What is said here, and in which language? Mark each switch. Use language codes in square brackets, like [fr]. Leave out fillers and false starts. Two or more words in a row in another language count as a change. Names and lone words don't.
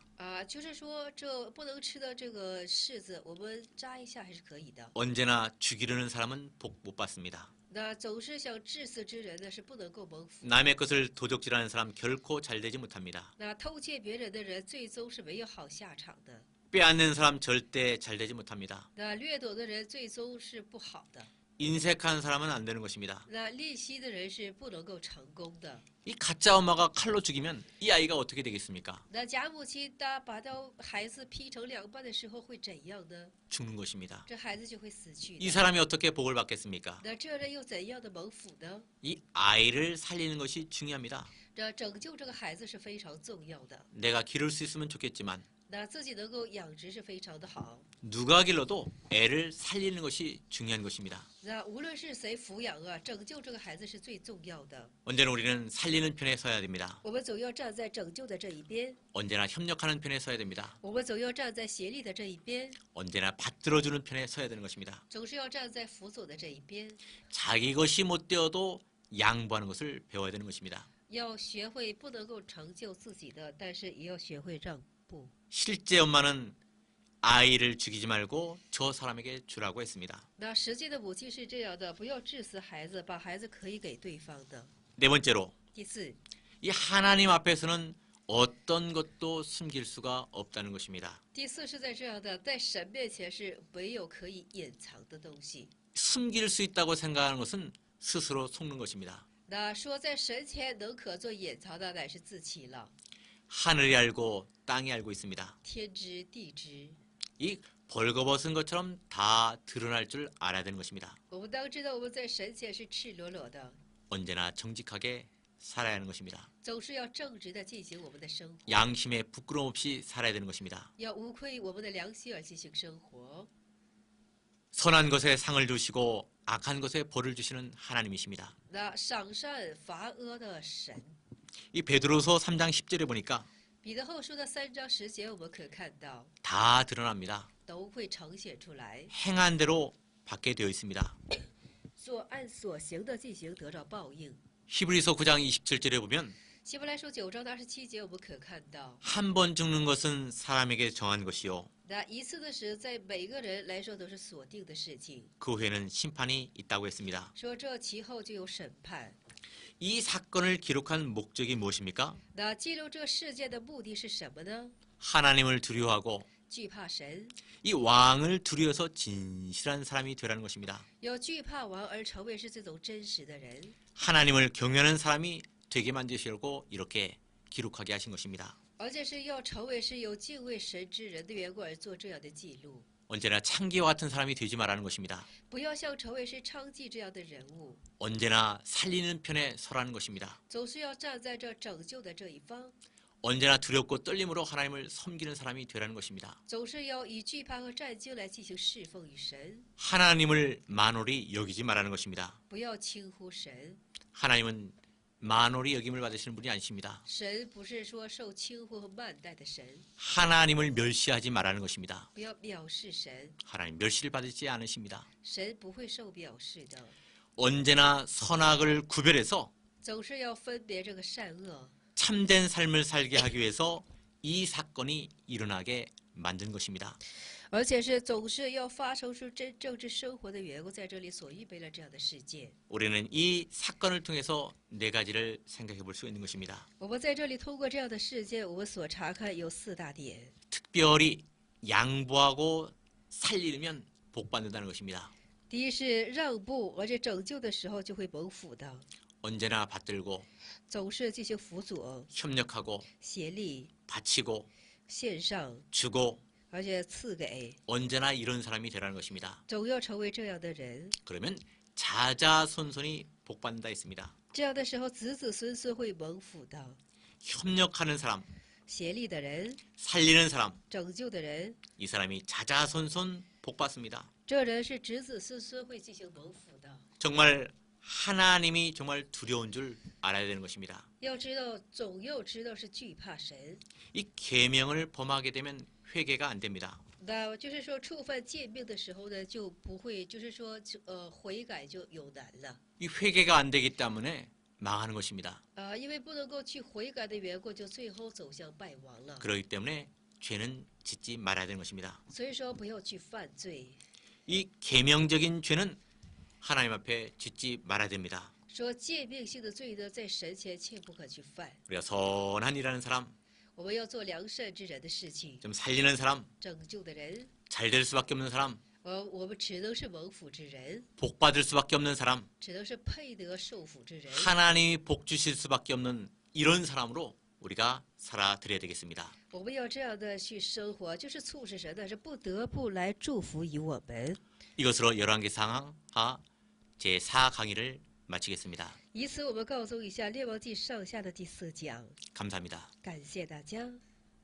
[zh] 就是说这不能吃的这个柿子，我们摘一下还是可以的。 [ko] 언제나 죽이려는 사람은 복 못 받습니다. [zh] 那总是想致死之人呢，是不能够蒙福。 [ko] 남의 것을 도적질하는 사람 결코 잘 되지 못합니다. [zh] 那偷窃别人的人，最终是没有好下场的。 [ko] 빼앗는 사람 절대 잘 되지 못합니다. [zh] 那掠夺的人，最终是不好的。 [ko] 인색한 사람은 안 되는 것입니다. [zh] 那吝惜的人是不能够成功的。 [ko] 이 가짜 엄마가 칼로 죽이면 이 아이가 어떻게 되겠습니까? [zh] 那假母亲当把到孩子劈成两半的时候会怎样呢？ [ko] 죽는 것입니다. [zh] 这孩子就会死去 [ko] 이 [zh] 的。 [ko] 사람이 어떻게 복을 받겠습니까? [zh] 那这人又怎样的蒙福呢？ [ko] 이 아이를 살리는 것이 중요합니다. [zh] 这拯救这个孩子是非常重要的。 [ko] 내가 기를 수 있으면 좋겠지만 [zh] 那自己能够养殖是非常的好。 [ko] 누가 길러도 애를 살리는 것이 중요한 것입니다. [zh] 那无论是谁抚养啊，拯救这个孩子是最重要的。 [ko] 언제나 우리는 살리는 편에 서야 됩니다. [zh] 我们总要站在拯救的这一边， [ko] 언제나 협력하는 편에 서야 됩니다. [zh] 我们总要站在协力的这一边， [ko] 언제나 받들어주는 편에 서야 되는 것입니다. [zh] 总是要站在辅佐的这一边。 [ko] 자기 것이 못 되어도 양보하는 것을 배워야 되는 것입니다. [zh] 要学会不能够成就自己的，但是也要学会让步。 [ko] 실제 엄마는 아이를 죽이지 말고 저 사람에게 주라고 했습니다. [zh] 那实际的母亲是这样的，不要致死孩子，把孩子可以给对方的。 [ko] 네 번째로 [zh] 第四， [ko] 이 하나님 앞에서는 어떤 것도 숨길 수가 없다는 것입니다. [zh] 第四是在这样的，在神面前是没有可以隐藏的东西。 [ko] 숨길 수 있다고 생각하는 것은 스스로 속는 것입니다. [zh] 那说在神前能可做隐藏的，乃是自欺了。 [ko] 하늘이 알고 땅이 알고 있습니다. [zh] 天知地知， [ko] 이 벌거벗은 것처럼 다 드러날 줄 알아야 되는 것입니다. [zh] 我们当知道我们在神前是赤裸裸的， [ko] 언제나 정직하게 살아야 하는 것입니다. [zh] 总是要正直的进行我们的生活， [ko] 양심에 부끄럼 없이 살아야 되는 것입니다. [zh] 要无愧我们的良心而进行生活。 [ko] 선한 것에 상을 주시고 악한 것에 벌을 주시는 하나님이십니다. [zh] 那赏善罚恶的神， [ko] 이 베드로서 3장 10절에 보니까 [zh] 彼得后书的3章10节，我们可看到 [ko] 다 드러납니다. [zh] 都会呈现出来， [ko] 행한 대로 받게 되어 있습니다. [zh] 所按所行的进行得着报应。 [ko] 히브리서 9장 27절에 보면 [zh] 希伯来书9章的27节，我们可看到， [ko] 한 번 죽는 것은 사람에게 정한 것이요 [zh] 那一次的死在每个人来说都是锁定的事情， [ko] 그 후에는 심판이 있다고 했습니다. [zh] 说这其后就有审判。 [ko] 이 사건을 기록한 목적이 무엇입니까? [zh] 那记录这事件的目的是什么呢？ [ko] 하나님을 두려워하고 [zh] 惧怕神， [ko] 이 왕을 두려워서 진실한 사람이 되라는 것입니다. [zh] 有惧怕王而成为是这种真实的人， [ko] 하나님을 경외하는 사람이 되게 만드시려고 이렇게 기록하게 하신 것입니다. [zh] 而且是要成为是有敬畏神之人的缘故而做这样的记录。 [ko] 언제나 창기와 같은 사람이 되지 말라는 것입니다. [zh] 不要像成为是娼妓这样的人物， [ko] 언제나 살리는 편에 서라는 것입니다. [zh] 总是要站在这拯救的这一方， [ko] 언제나 두렵고 떨림으로 하나님을 섬기는 사람이 되라는 것입니다. [zh] 总是要以惧怕和战惊来进行侍奉于神， [ko] 하나님을 만홀히 여기지 말라는 것입니다. [zh] 不要轻忽神。 [ko] 하나님은 만홀히 여김을 받으시는 분이 아니십니다. [zh] 神不是说受轻忽和慢待的神， [ko] 하나님을 멸시하지 말라는 것입니다. [zh] 不要藐视神， [ko] 하나님 멸시를 받지 않으십니다. [zh] 神不会受藐视的， [ko] 언제나 선악을 구별해서 [zh] 总是要分别这个善恶， [ko] 참된 삶을 살게 하기 위해서 이 사건이 일어나게 만든 것입니다. [zh] 而且是总是要发生出真正之生活的缘故，在这里所预备了这样的事件。 [ko] 우리는 이 사건을 통해서 네 가지를 생각해 볼 수 있는 것입니다. [zh] 我们在这里通过这样的事件，我们所查看有4大点。 [ko] 특별히 양보하고 살리면 복 받는다는 것입니다. [zh] 第一是让步，而且拯救的时候就会蒙福的， [ko] 언제나 받들고 [zh] 总是进行辅佐、 [ko] 협력하고 [zh] 协力、 [ko] 바치고 [zh] 献上， [ko] 주고 [zh] 而且赐给， [ko] 언제나 이런 사람이 되라는 것입니다. [zh] 总要成为这样的人。 [ko] 그러면 자자손손이 복 받는다 했습니다. [zh] 这样的时候，子子孙孙会蒙福的。 [ko] 협력하는 사람, [zh] 协力的人， [ko] 살리는 사람, [zh] 拯救的人， [ko] 이 사람이 자자손손 복 받습니다. [zh] 这人是子子孙孙会进行蒙福的。 [ko] 정말 하나님이 정말 두려운 줄 알아야 되는 것입니다. [zh] 要知道，总要知道是惧怕神。 [ko] 이 계명을 범하게 되면 회개가 안 됩니다. [zh] 那就是说，触犯诫命的时候呢，就不会，就是说，悔改就有难了。 [ko] 이 회개가 안 되기 때문에 망하는 것입니다. [zh] 因为不能够去悔改的缘故，就最后走向败亡了。 [ko] 그렇기 때문에 죄는 짓지 말아야 되는 것입니다. [zh] 所以说，不要去犯罪。 [ko] 이 계명적인 죄는 하나님 앞에 짓지 말아야 됩니다. [zh] 说诫命性的罪呢，在神前切不可去犯。 [ko] 우리가 선한 일하는 사람, [zh] 我们要做良善之人的事情， [ko] 좀 살리는 사람, [zh] 拯救的人， [ko] 잘 될 수밖에 없는 사람, [zh] 我们只能是蒙福之人， [ko] 복 받을 수밖에 없는 사람, [zh] 只能是配得受福之人。 [ko] 하나님이 복 주실 수밖에 없는 이런 사람으로 우리가 살아드려야 되겠습니다. [zh] 我们要这样的去生活，就是促使神呢是不得不来祝福于我们。 [ko] 이것으로 열왕기상 제4 강의를 마치겠습니다. [zh] 以此，我们告诉一下《列王记》上下的第4讲。 [ko] 감사합니다. [zh] 感谢大家。